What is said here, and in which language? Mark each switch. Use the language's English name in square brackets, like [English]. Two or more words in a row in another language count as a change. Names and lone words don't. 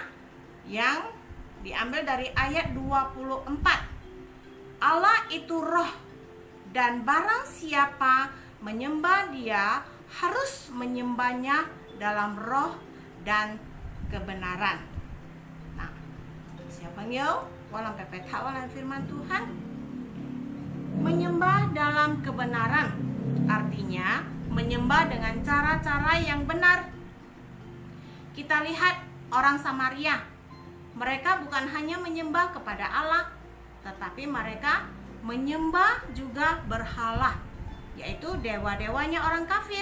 [Indonesian] Yang diambil dari ayat 24. Allah itu roh dan barang siapa menyembah Dia harus menyembahnya dalam roh dan kebenaran. Nah, siapa yo? Walang pepet walang firman Tuhan. menyembah dalam kebenaran, artinya menyembah dengan cara-cara yang benar. Kita lihat orang Samaria, mereka bukan hanya menyembah kepada Allah, tetapi mereka menyembah juga berhala, yaitu dewa-dewanya orang kafir.